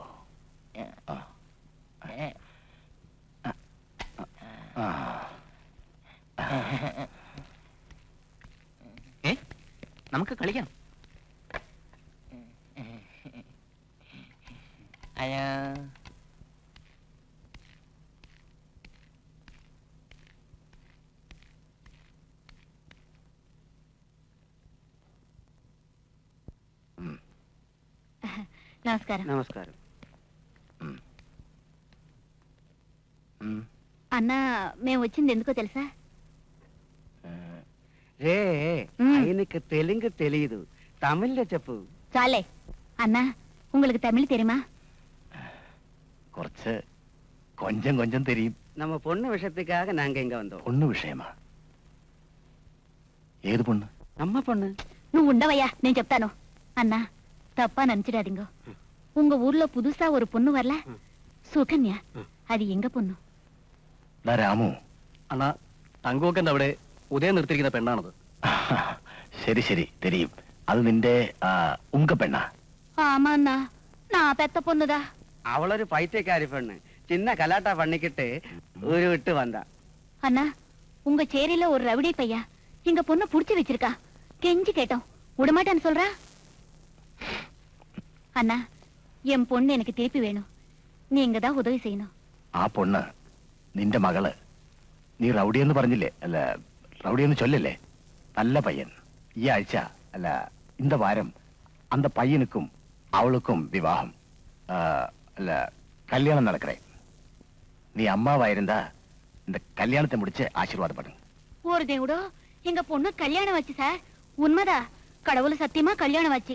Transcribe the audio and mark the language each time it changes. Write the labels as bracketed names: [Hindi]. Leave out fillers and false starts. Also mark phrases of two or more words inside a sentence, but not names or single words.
[Malayalam] നമുക്ക് കളിക്കാം. ഹലോ. [Telugu] నమస్కారం. నమస్కారం. అన్న మేము వచ్చింది ఎందుకో తెలుసా? రే ఆయనకి తెలుగు తెలియదు, తమిళ్లో చెప్పు. చాలే అన్న, [Tamil] உங்களுக்கு தமிழ் தெரியுமா? കുറച്ച് கொஞ்சம் கொஞ்சம் தெரியும். நம்ம பொண்ணு விஷயத்துக்காக நாங்க இங்க வந்தோம். [Malayalam] പൊണ്ണു വിഷയമാ? [Telugu] ఏది పొన్ను? [Tamil] நம்ம பொண்ணு. [Telugu] నువ్వు ఉండవయ్యా, నేను చెప్తాను. అన్నా, [Tamil] தப்பா நினைச்சிடாதீங்க. உங்க ஊர்ல புதுசா ஒரு பொண்ணு வரல, സുകന്യ. அது எங்க பொண்ணு. [Malayalam] രാമു. അണ്ണാ, തങ്കുവക്കന്റെ അവിടെ ഉദയം നിർത്തിയിരിക്കുന്ന പെണ്ണാണത്. ശരി ശരി, തെരിയും. അത് നിന്റെ ഉങ്ക പെണ്ണാ? [Tamil] ஆமா அண்ணா, நான் பெத்த பொண்ணுதா. அவளொரு பைத்தியக்காரி பொண்ணு. சின்ன கலாட்டா பண்ணிக்கிட்டு ஊரு விட்டு வந்தா. அண்ணா, உங்க சேரியில ஒரு ரவுடி பையா எங்க பொண்ணு புடிச்சு வச்சிருக்கா. கெஞ்சி கேட்டோம், விடமாட்டான்னு சொல்றா. அண்ணா, என் பொண்ணு எனக்கு திருப்பி வேணும். நீங்க தான் உதவி செய்யணும். [Malayalam] ആ പൊണ്ണ് നിന്റെ മകള്. നീ റൗഡിയെന്ന് പറഞ്ഞില്ലേ? അല്ല, റൗഡിയെന്ന് ചൊല്ലല്ലേ? നല്ല പയ്യൻ. ഈ ആഴ്ച അല്ല, [Tamil] இந்த வாரம் அந்த பையனுக்கும் அவளுக்கும் விவாகம். அல்ல, கல்யாணம் நடக்கிறேன். நீ அம்மாவா இருந்தா இந்த கல்யாணத்தை முடிச்சு ஆசீர்வாதப்படுங்க. ஒரு தேவடோ, எங்க பொண்ணு கல்யாணம் வச்சு சார். உண்மைதா, கடவுள சத்தியமா கல்யாணம் வச்சு.